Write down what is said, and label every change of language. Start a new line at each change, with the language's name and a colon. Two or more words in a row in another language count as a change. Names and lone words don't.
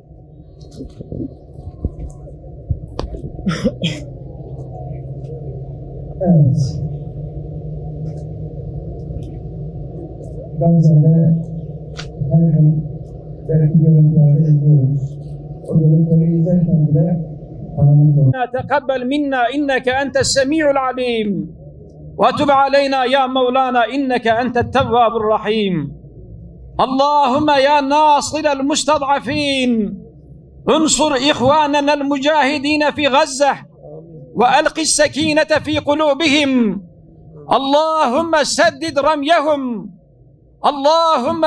Turkish: Evet. Gazze'de her gün belki görüntüleri izliyoruz. O görüntüleri izlerken bile
Arabic: تقبل منا إنك أنت السميع العليم وتب علينا يا مولانا إنك أنت التواب الرحيم اللهم يا ناصر المستضعفين انصر إخواننا المجاهدين في غزة وألق السكينة في قلوبهم اللهم سدد رميهم اللهم